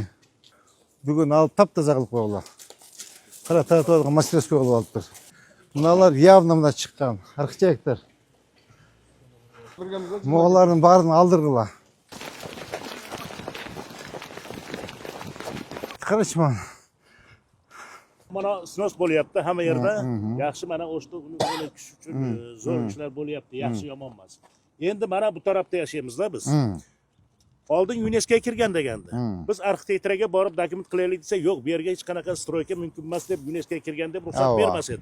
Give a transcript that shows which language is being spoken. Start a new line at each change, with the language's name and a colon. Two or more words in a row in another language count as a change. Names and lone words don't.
Kyrgyz: Бүгүн алып таптаза кылып койгула. Кара татуалга мастерской кылып алыптыр. Мыналар явно мына чыккан архитектор. Моголардын баарын алдыргыла. Карачы мана.
Uzbek: Mana snos bo'lyapti hamma yerda. Yaxshi mana o'shda uni o'ylash uchun zo'r ishlar bo'lyapti, yaxshi yomon emas. Endi mana bu tarafda yashaymiz-da biz. Oldin UNESKOga kirgan degandi. Biz arxitektoraga borib dokument qilaylik desa, yo'q, bu yerga hech qanaqa stroyka mumkin emas deb UNESKOga kirgan deb ruxsat bermas edi.